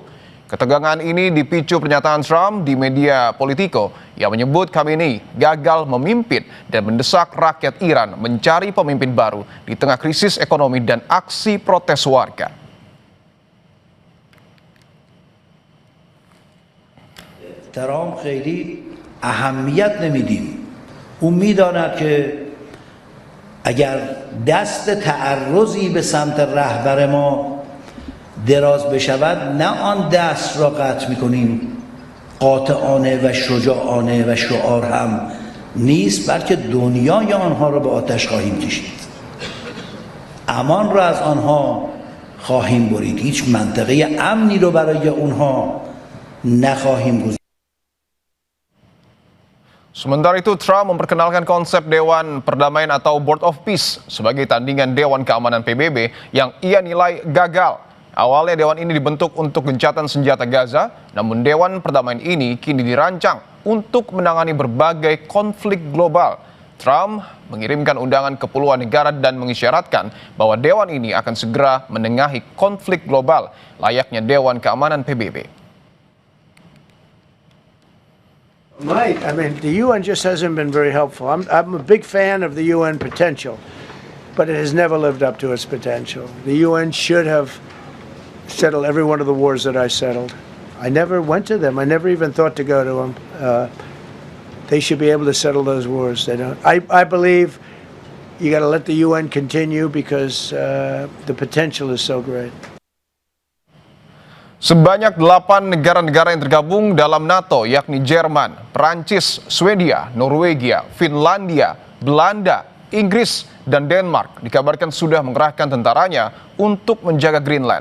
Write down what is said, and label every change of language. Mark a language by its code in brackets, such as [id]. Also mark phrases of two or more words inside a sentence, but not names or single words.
[id] Ketegangan ini dipicu pernyataan Trump di media Politico yang menyebut Khamenei gagal memimpin dan mendesak rakyat Iran mencari pemimpin baru di tengah krisis ekonomi dan aksi protes warga. [fa] Trump خیلی اهمیت نمیدیم. اون میداند که اگر دست تعرضی به سمت رهبر ما دراز بشود نه آن دست را قطع میکنیم، قاطعانه و شجاعانه و شعار هم نیست، بلکه دنیای آنها را به آتش خواهیم کشید، امان را از آنها خواهیم برید، هیچ منطقه امنی رو برای اونها نخواهیم گذاشت. [id] Sementara itu, Trump memperkenalkan konsep Dewan Perdamaian atau Board of Peace sebagai tandingan Dewan Keamanan PBB yang ia nilai gagal. Awalnya Dewan ini dibentuk untuk gencatan senjata Gaza, namun Dewan Perdamaian ini kini dirancang untuk menangani berbagai konflik global. Trump mengirimkan undangan ke puluhan negara dan mengisyaratkan bahwa Dewan ini akan segera menengahi konflik global layaknya Dewan Keamanan PBB. [en] Right. I mean, the UN just hasn't been very helpful. I'm a big fan of the UN potential, but it has never lived up to its potential. The UN should have settled every one of the wars that I settled. I never went to them. I never even thought to go to them. They should be able to settle those wars. They don't. I believe you got to let the UN continue because the potential is so great. [id] Sebanyak 8 negara-negara yang tergabung dalam NATO, yakni Jerman, Prancis, Swedia, Norwegia, Finlandia, Belanda, Inggris, dan Denmark dikabarkan sudah mengerahkan tentaranya untuk menjaga Greenland.